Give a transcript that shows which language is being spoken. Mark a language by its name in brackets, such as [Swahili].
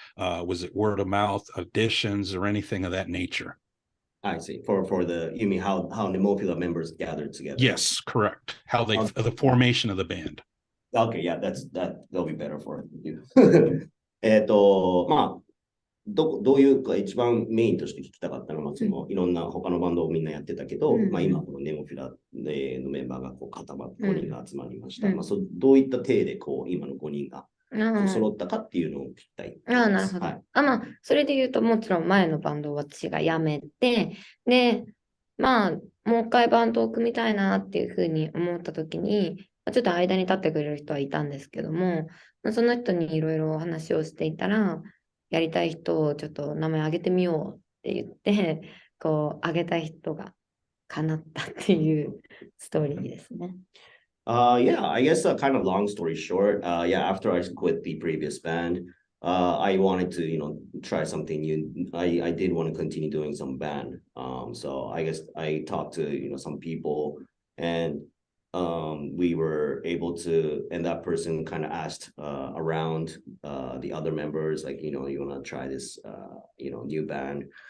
[English] Was it word of mouth, auditions, or anything of that nature? I see. You mean how Nemophila members gathered together? Yes, correct. How the formation of the band. Okay, yeah, that'll be better for you. ま [Japanese] どういうか一番メインとして聞きたかったのは、いろんな他のバンドをみんなやってたけど、今、このネモフィラのメンバーがこう固まって5人が集まりました。どういった体でこう今の5人が揃ったかっていうのを聞きたい。なるほど。それで言うと、もちろん前のバンドを私が辞めて、で、もう一回バンドを組みたいなっていうふうに思った時に、ちょっと間に立ってくれる人はいたんですけども、その人にいろいろ話をしていたら、やりたい人をちょっと名前挙げてみようって言って、こう、挙げた人が叶ったっていうストーリーですね。 [English] Yeah, I guess kind of long story short, yeah, after I quit the previous band, I wanted to, try something new. I did want to continue doing some band. So I guess I talked to, some people and we were able to, and that person kind of asked around the other members, like, you want to try this, new band.